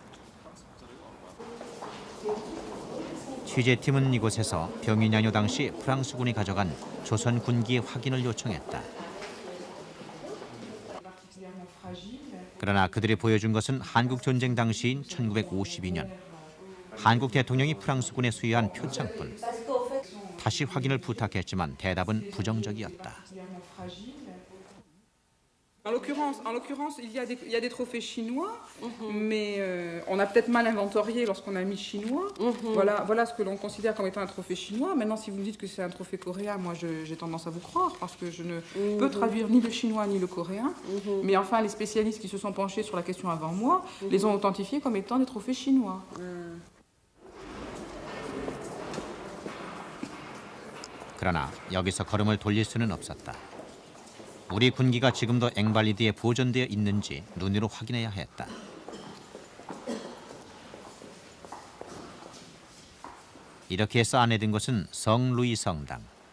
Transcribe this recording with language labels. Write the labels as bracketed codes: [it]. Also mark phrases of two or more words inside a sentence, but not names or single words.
[ko] 취재팀은 이곳에서 병인양요 당시 프랑스군이 가져간 조선 군기의 확인을 요청했다. 그러나 그들이 보여준 것은 한국 전쟁 당시인 1952년 한국 대통령이 프랑스군에 수여한 표창뿐. 다시 확인을 부탁했지만 대답은 부정적이었다. [fr] En l'occurrence, il y a des trophées chinois, mais on a peut-être mal inventorié lorsqu'on a mis chinois. Voilà ce que l'on considère comme étant un trophée chinois. Maintenant, si vous me dites que c'est un trophée coréen, moi j'ai tendance à vous croire parce que je ne peux traduire ni le chinois ni le coréen. Mais enfin, les spécialistes qui se sont penchés sur la question avant moi les ont authentifiés comme étant des trophées chinois. [ko] 그러나 여기서 걸음을 돌릴 수는 없었다. 우리 군기가 지금도 앵발리드에 보존되어 있는지 눈으로 확인해야 했다. 이렇게 해서 안에 든 것은 성루이 성당.